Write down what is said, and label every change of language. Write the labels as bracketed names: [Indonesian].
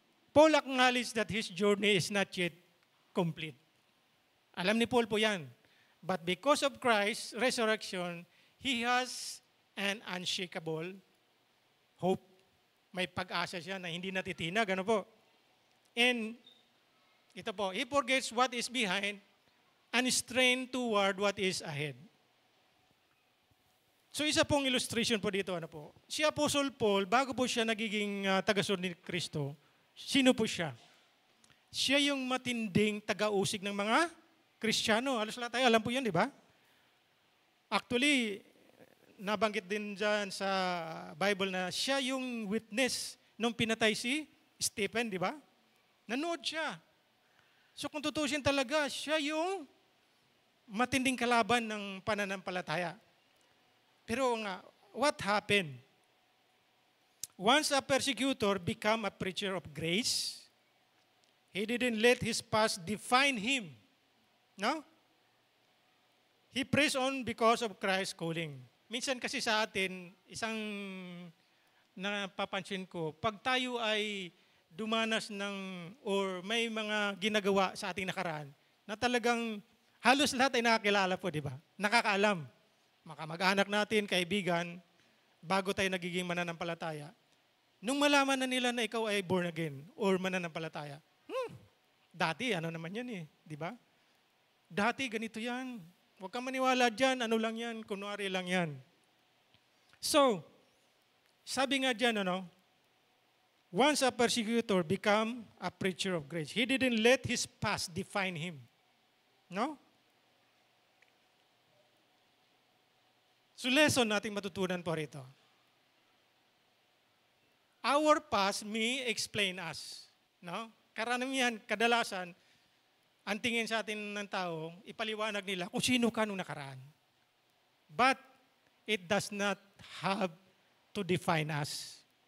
[English] Paul acknowledged that his journey is not yet complete. [Filipino] Alam ni Paul po yan. [English] But because of Christ's resurrection, he has an unshakable hope. [Filipino] May pag-asa siya na hindi natitinag. Ano po? [English] And ito po, he forgets what is behind and strains toward what is ahead. [Filipino] So isa pong illustration po dito, ano po? Si Apostle Paul, bago po siya nagiging tagasunod ni Kristo, sino po siya? Siya yung matinding taga-usig ng mga Kristiyano. Halos lahat tayo, alam po yan, di ba? Actually, nabanggit din dyan sa Bible na siya yung witness nung pinatay si Stephen, di ba? Nanood siya. So kung tutusin talaga, siya yung matinding kalaban ng pananampalataya. Pero nga, [English] what happened? Once a persecutor became a preacher of grace, he didn't let his past define him. No? He prays on because of Christ's calling. [Filipino] Minsan kasi sa atin, isang napapansin ko, pag tayo ay dumanas ng, or may mga ginagawa sa ating nakaraan, na talagang halos lahat ay nakakilala po, di ba? Nakakaalam. Makamag-anak natin, kaibigan, bago tayo nagiging mananampalataya. Nung malaman na nila na ikaw ay born again or mananampalataya, dati ano naman yan eh, di ba? Dati ganito yan. Huwag kang maniwala dyan, ano lang yan, kunwari lang yan. So, sabi nga dyan, [English] once a persecutor become a preacher of grace. He didn't let his past define him. No? [Filipino] So, lesson nating matutunan po rito. [English] Our past may explain us. No? [Filipino] Karamihan, kadalasan, ang tingin sa atin ng tao, ipaliwanag nila kung sino ka nung nakaraan. [English] But it does not have to define us.